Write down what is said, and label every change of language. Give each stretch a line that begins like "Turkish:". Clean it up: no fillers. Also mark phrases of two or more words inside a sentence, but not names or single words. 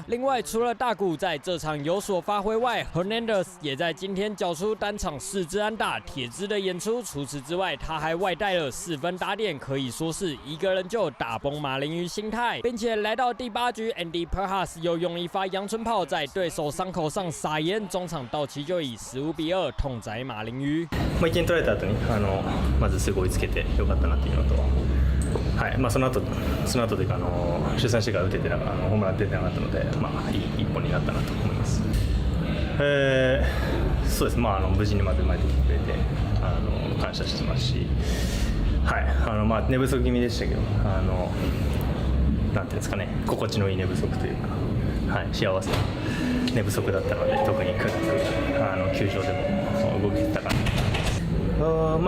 Chinese: 另外，除了大谷在这场有所发挥外 ，Hernandez 也在今天缴出单场4支安打，铁支的演出。除此之外，他还外带了4分打点，可以说是一个人就打崩马林鱼心态，并且来到第8局 ，Andy Perhas 又用一发阳春炮在对手伤口上撒盐，中场道奇就以15-2痛宰马林鱼。
Japanese: 1 点取られた後にまずすぐ追いつけてよかったなっていうのと、はい、その後というか出産してから打ててホームラン出てなかったので、いい一本になったなと思います。そうです。無事にまず生まれてきてくれて感謝してますし、はい、寝不足気味でしたけどなんていうんですかね、心地のいい寝不足というか、はい、幸せな寝不足だったので、特に9月球場でも動けてたかな。